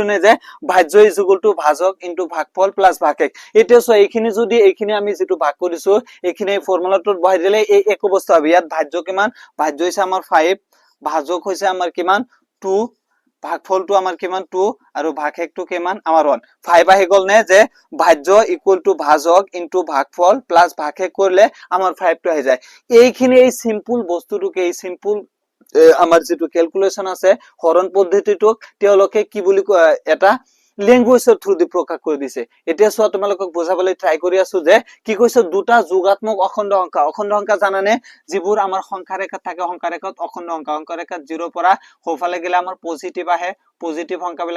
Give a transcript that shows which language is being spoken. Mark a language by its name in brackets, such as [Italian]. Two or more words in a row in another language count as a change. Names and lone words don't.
[Assamese] নে যে ভাজ্য [English] is equal to [Assamese] ভাজক into ভাগফল প্লাস ভাগহেক এতিয়া সো এইখিনি যদি এইখিনি আমি যেটো ভাগ কৰিছো এইখিনি ফৰ্মুলাটোত বহাই দিলে এই এক অৱস্থা হবে ইয়াত ভাজ্য কিমান ভাজ্য হৈছে আমাৰ 5 ভাজক হৈছে আমাৰ কিমান 2 ভাগফলটো আমাৰ কিমান 2 আৰু ভাগহেকটো কিমান আমাৰ 1 5 আহি গল নে যে ভাজ্য [English] equal to [Assamese] ভাজক ইনটু ভাগফল প্লাস ভাগহেক করলে আমার 5 টো আহি যায় এইখিনি এই সিম্পল বস্তুটোকে এই সিম্পল আমাৰ যেটো ক্যালকুলেশন আছে হৰণ পদ্ধতিটো তেওঁলোকে কি বুলি এটা ল্যাঙ্গুয়েজৰ থ্ৰু দি প্ৰকাশ কৰি দিছে এতিয়া সো তোমালোকক বুজাবলৈ ট্রাই কৰি আছো যে কি কৈছে দুটা যোগাত্মক অখণ্ড সংখ্যা জানানে যিবোৰ আমাৰ সংখ্যা ৰেখাত থাকে সংখ্যা ৰেখাত অখণ্ড সংখ্যা ৰেখাত 0 পৰা সোফালে গেলে আমাৰ পজিটিভ আহে পজিটিভ সংখ্যাবিলাক